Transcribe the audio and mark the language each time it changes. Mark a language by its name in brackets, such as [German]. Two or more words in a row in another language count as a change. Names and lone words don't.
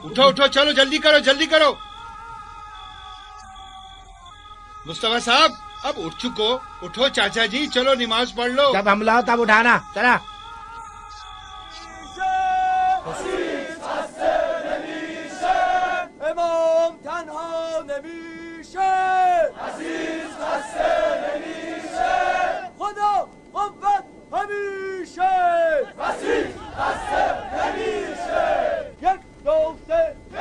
[Urdu] اٹھو اٹھو، چلو جلدی کرو، جلدی کرو. مصطفیٰ صاحب اب اٹھ چکو. اٹھو چاچا جی، چلو نماز پڑھ لو. جب حملہ ہو تب اٹھانا. چلا. [Persian] امام تنها نمیشه، عزیز خسته نمیشه، خدا قوت همیشه، عزیز خسته نمیشه. یک دوسته